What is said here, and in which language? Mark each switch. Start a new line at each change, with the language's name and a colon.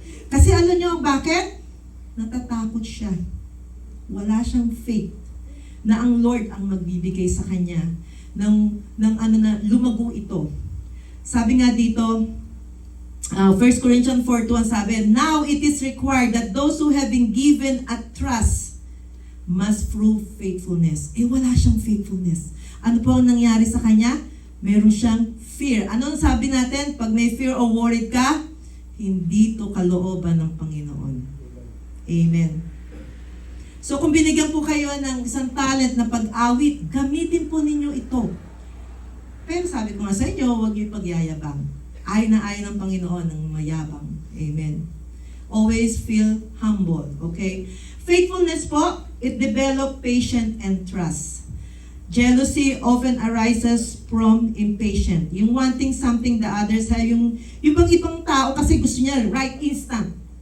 Filipino: Kasi alam niyo bakit? Natatakot siya. Wala siyang faith na ang Lord ang magbibigay sa kanya ng na lumago ito. Sabi nga dito,
English: 1 Corinthians 4:2 sabi, now it is required that those who have been given a trust must prove faithfulness.
Filipino: Wala siyang faithfulness. Ano po ang nangyari sa kanya? Meron siyang fear. Ano ang sabi natin? Pag may fear o worried ka, hindi to kalooban ng Panginoon. Amen. So kung binigyan po kayo ng isang talent na pag-awit, gamitin po ninyo ito. Pero sabi ko nga sa inyo, huwag niyo ipagyayabang. Ay na ay ng Panginoon ng mayabang.
English: Amen. Always feel humble. Okay? Faithfulness po, it develop patience and trust. Jealousy often arises from impatience.
Filipino: Yung
English: wanting something the others have,
Filipino: yung bang ibang tao kasi gusto niya right instant.